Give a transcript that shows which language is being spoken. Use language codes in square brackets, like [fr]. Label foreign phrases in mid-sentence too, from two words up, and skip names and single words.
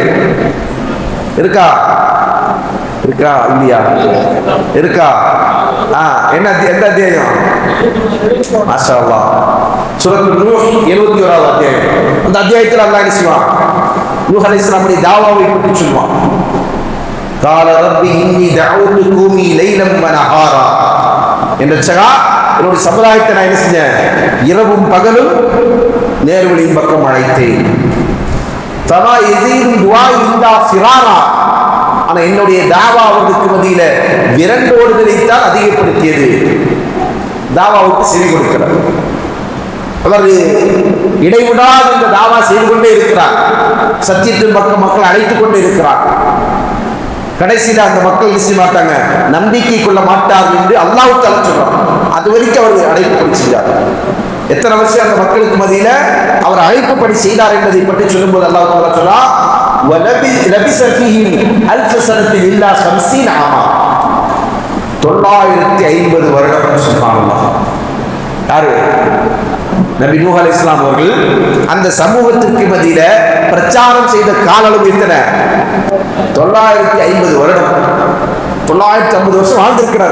[ta] இருக்கா இல்லையா? இருக்கா? என்ன எந்த அத்தியாயம்? [ar] ما شاء الله, [ta] சூரத்துல் நூஹ் 71வது அத்தியாயம். அந்த அத்தியாயத்தில் அல்லாஹ் என்ன செய்வான்? நூஹ் அலைஹிஸ்ஸலாம் தாவாவை பற்றி சொல்வான். [ar] قال رب إني دعوت قومي ليلا ونهارا. [ta] என்னுடைய சமுதாயத்தை நான் என்ன செஞ்சேன்? இரவும் பகலும் நேர்வழியின் பக்கம் அழைத்தேன். [ar] فما يزيد دعائي إلا فرارا. [ta] ஆனா என்னுடைய தாவா அவர்களுக்கு மத்தியில விரண்டோடுதலைத்தான் அதிகப்படுத்தியது. தாவாவுக்கு செவி கொடுக்கிறார். அவர் இடைவிடாது இந்த தாவா செய்து கொண்டே இருக்கிறார். சத்தியத்தின் பக்கம் மக்கள் அழைத்துக் கொண்டே இருக்கிறார். கடைசியில் அந்த மக்கள் என்ன செய்ய மாட்டாங்க? நம்பிக்கை கொள்ள மாட்டார்கள் என்று அல்லாஹ் தஆலா சொல்றார். அது வரைக்கும் அவர் அழைப்பு பணி செய்தார். எத்தனை வருஷம் அந்த மக்களுக்கு மத்தியில அவர் அழைப்பு பணி செய்தார் என்பதை பற்றி சொல்லும்போது அல்லாஹ் தஆலா சொல்றார், [ar] وَلَبِثَ فِيهِمْ أَلْفَ سَنَةٍ إِلَّا 50 عَامًا. [ta] 950 வருடம். சுப்ஹானல்லாஹ். யாரு? நபி நூஹ் அலைஹிஸ்ஸலாம் அவர்கள் அந்த சமூகத்திற்கு மத்தியில பிரச்சாரம் செய்த கால அளவு எத்தனை? 950 வருடம். 950 வருஷம் வாழ்ந்திருக்கிறார்.